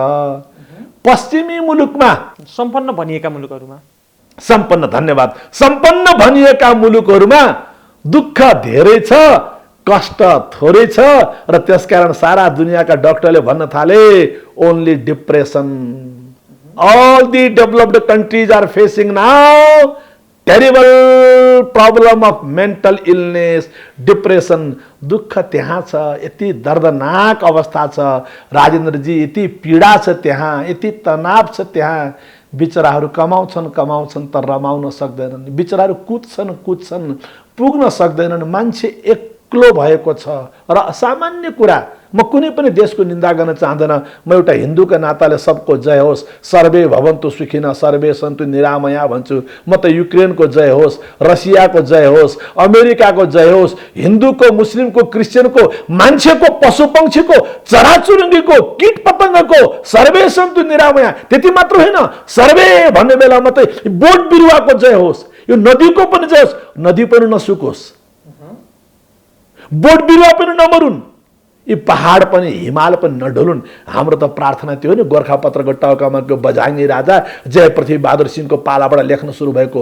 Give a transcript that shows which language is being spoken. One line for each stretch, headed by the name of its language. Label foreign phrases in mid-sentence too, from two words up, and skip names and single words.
Nepali: पश्चिमी मुलुकमा, सम्पन्न भनिएका मुलुकहरूमा, धन्यवाद, सम्पन्न भनिएका मुलुकहरूमा दुःख धेरै छ, कष्ट थोरै छ। र त्यसकारण सारा दुनियाँका डक्टरले भन्न थाले
English: only depression, all the developed countries are facing now terrible problem of mental illness, depression।
Nepali: दुःख त्यहाँ छ, यति दर्दनाक अवस्था छ राजेन्द्रजी, यति पीडा छ त्यहाँ, यति तनाव छ त्यहाँ। बिचराहरू कमाउँछन् तर रमाउन सक्दैनन्, बिचराहरू कुद्छन् पुग्न सक्दैनन्। मान्छे एक्लो भएको छ र सामान्य कुरा, म कुनै पनि देशको निन्दा गर्न चाहँदैन। म एउटा हिन्दूका नाताले सबको जय होस्,
Sanskrit: सर्वे भवन्तु सुखिनः सर्वे सन्तु निरामया भन्छु।
Nepali: म त युक्रेनको जय होस्, रसियाको जय होस्, अमेरिकाको जय होस्, हिन्दूको, मुस्लिमको, क्रिस्चियनको, मान्छेको, पशुपक्षीको, चराचुरुङ्गीको, कीट पतङ्गको
Sanskrit: सर्वे सन्तु निरामया।
Nepali: त्यति मात्र होइन, सर्वे भन्ने बेला मात्रै बोट बिरुवाको जय होस्, यो नदीको पनि जय होस्, नदी पनि नसुकोस्, बोट बिरुवा पनि नमरुन्, यी पहाड पनि हिमाल पनि नढुलुन्। हाम्रो त प्रार्थना त्यो हो नि, गोर्खापत्रको टाउकामाको बझाङ्गी राजा जय पृथ्वी बहादुर सिंहको पालाबाट लेख्न सुरु भएको।